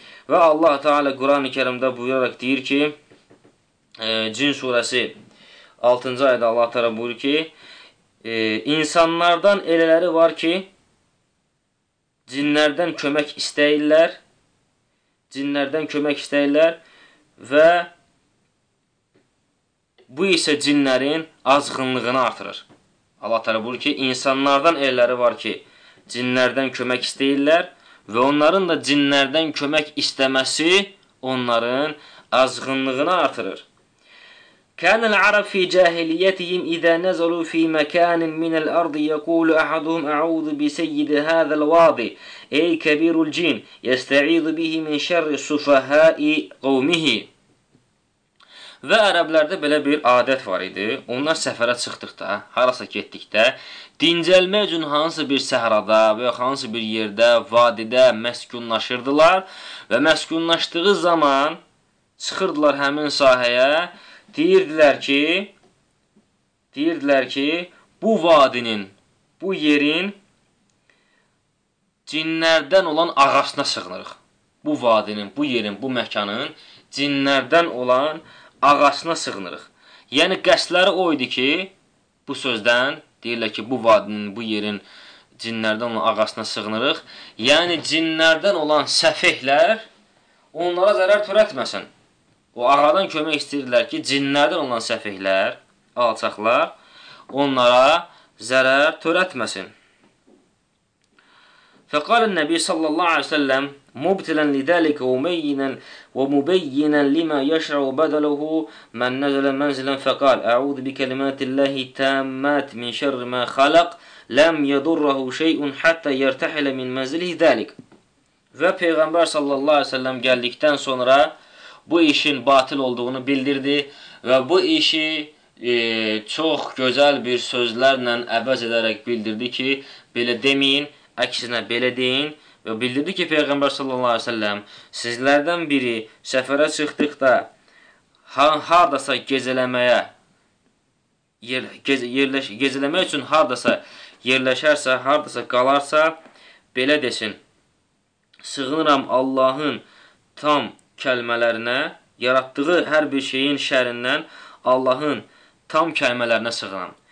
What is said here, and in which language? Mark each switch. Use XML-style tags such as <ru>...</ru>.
<az>Və Allah ta'ala Qur'an-ı Kerimdə buyuraraq deyir ki, Cin surəsi 6-cı ayda Allah tərəf buyurur ki, insanlardan elələri var ki, cinlərdən kömək istəyirlər, və bu isə cinlərin azğınlığını artırır. Allah tərəf buyurur ki, insanlardan elələri var ki, cinlərdən kömək istəyirlər və onların da cinlərdən kömək istəməsi onların azğınlığını artırır.</az> <ar>كان العرب في جاهليتهم إذا نزلوا في مكان من الأرض يقول أحدهم أعوذ بسيد هذا الواضي أي كبير الجن يستعيذ به من شر سفهاء قومه.</ar> <az>Və ərəblərdə belə bir adət var idi. Onlar səfərə çıxdıqda, harasa getdikdə, dincəlmək üçün hansı bir səhrada və ya hansı bir yerdə, vadidə məskunlaşırdılar və məskunlaşdığı zaman çıxırdılar həmin sahəyə, deyirdilər ki, bu vadinin, bu yerin cinlərdən olan ağasına sığınırıq. Bu vadinin, bu yerin, bu məkanın cinlərdən olan ağasına sığınırıq. Yəni, qəsdləri o idi ki, bu sözdən deyirlər ki, bu vadinin, bu yerin cinlərdən olan ağasına sığınırıq. Yəni, cinlərdən olan səfehlər onlara zərər törətməsin. O ağadan kömək istəyirlər ki, cinlərdən olan səfehlər, alçaqlar onlara zərər törətməsin.</az> <ar>Fəqal Nəbi sallallahu aleyhi ve sellem مبتلا لذلك ومينا ومبينا لما يشرع بدله من نزل منزلا فقال أعوذ بكلمات الله التامات من شر ما خلق لم يضره شيء حتى يرتحل من منزله ذلك.</ar> <az>Və Peyğəmbər sallallahu aleyhi ve sellem gəldikdən sonra bu işin batıl olduğunu bildirdi və bu işi çox gözəl bir sözlərlə əvəz edərək bildirdi ki, belə deməyin, əksinə belə deyin. Və bildirdi ki, Peyğəmbər sallallahu aleyhi ve sellem, sizlərdən biri səfərə çıxdıqda haradasa gecələmək üçün haradasa yerləşərsə, haradasa qalarsa, belə desin, sığınıram Allahın tam kəlmələrinə, yaratdığı hər bir şeyin şərindən Allahın tam kəlmələrinə sığınıram.</az>